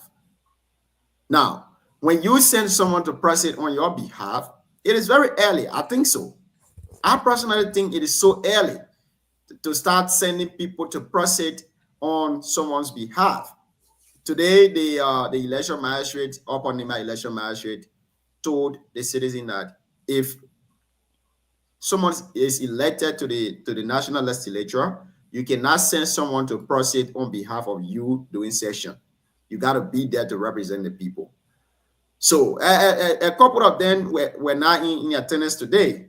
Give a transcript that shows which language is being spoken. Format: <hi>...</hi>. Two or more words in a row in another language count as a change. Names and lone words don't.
<en>Now, when you send someone to proceed on your behalf, it is very early. I think so. I personally think it is so early to start sending people to proceed on someone's behalf. Today, the election magistrate, Oponima election magistrate, told the citizen that if someone is elected to the national legislature, you cannot send someone to proceed on behalf of you doing session. You got to be there to represent the people. So a couple of them were not in attendance today.</en>